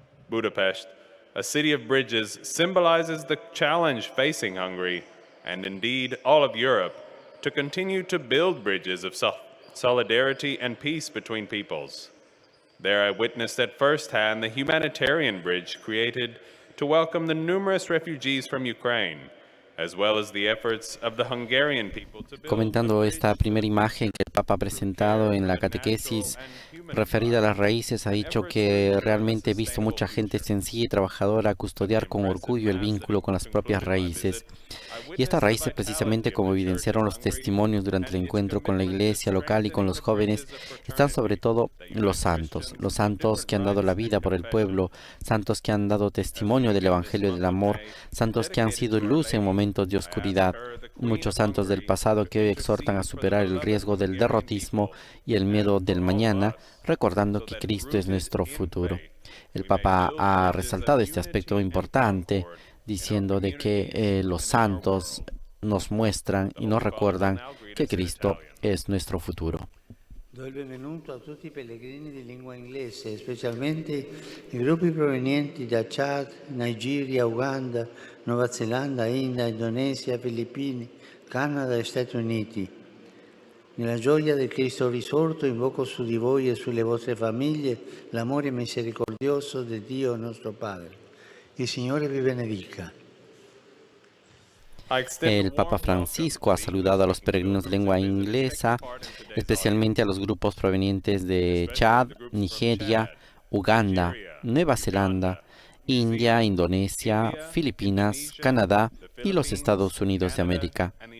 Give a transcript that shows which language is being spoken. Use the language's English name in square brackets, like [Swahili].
[English] Budapest, a city of bridges, symbolizes the challenge facing Hungary, and indeed all of Europe, to continue to build bridges of solidarity and peace between peoples. There I witnessed at first hand the humanitarian bridge created to welcome the numerous refugees from Ukraine, as well as the efforts of the Hungarian people to build. [Spanish] Comentando esta primera imagen que el Papa ha presentado en la catequesis referida a las raíces, ha dicho que realmente he visto mucha gente sencilla y trabajadora custodiar con orgullo el vínculo con las propias raíces. Y estas raíces, precisamente como evidenciaron los testimonios durante el encuentro con la iglesia local y con los jóvenes, están sobre todo los santos que han dado la vida por el pueblo, santos que han dado testimonio del Evangelio del amor, santos que han sido luz en momentos de oscuridad, muchos santos del pasado que hoy exhortan a superar el riesgo del derrotismo y el miedo del mañana, recordando que Cristo es nuestro futuro. El Papa ha resaltado este aspecto importante, diciendo de que los santos nos muestran y nos recuerdan que Cristo es nuestro futuro. [Italian] Do il benvenuto a tutti i pellegrini di lingua inglese, specialmente i gruppi provenienti da Chad, Nigeria, Uganda, Nuova Zelanda, India, Indonesia, Filippine, Canada e Stati Uniti. Nella gioia del Cristo risorto invoco su di voi e sulle vostre famiglie l'amore misericordioso di Dio nostro Padre. Il Signore vi benedica. [Spanish] El Papa Francisco ha saludado a los peregrinos de lengua inglesa, especialmente a los grupos provenientes de Chad, Nigeria, Uganda, Nueva Zelanda, India, Indonesia, Filipinas, Canadá y los Estados Unidos de América.